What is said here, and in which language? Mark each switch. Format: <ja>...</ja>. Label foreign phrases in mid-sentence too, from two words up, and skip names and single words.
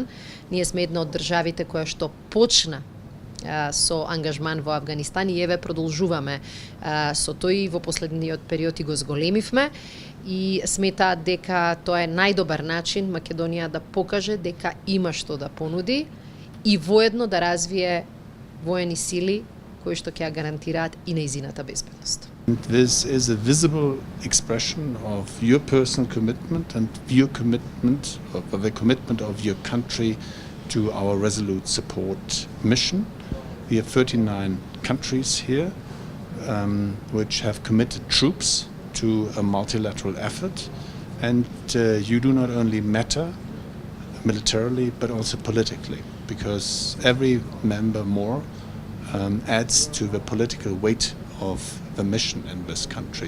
<mk>Ние сме една од државите која што почна со ангажман во Авганистан и еве продолжуваме со тој во последниот период и го зголемивме и сметаат дека тоа е најдобар начин Македонија да покаже дека има што да понуди и воедно да развие воени сили кои што ќе ја гарантираат и нејзината безбедност.</mk> <en>This is a visible expression of your personal commitment and your commitment, of the commitment of your country to our resolute support mission. We have 39 countries here which have committed troops to a multilateral effort, and you do not only matter militarily but also politically, because every member more adds to the political weight of the mission in this country.</en>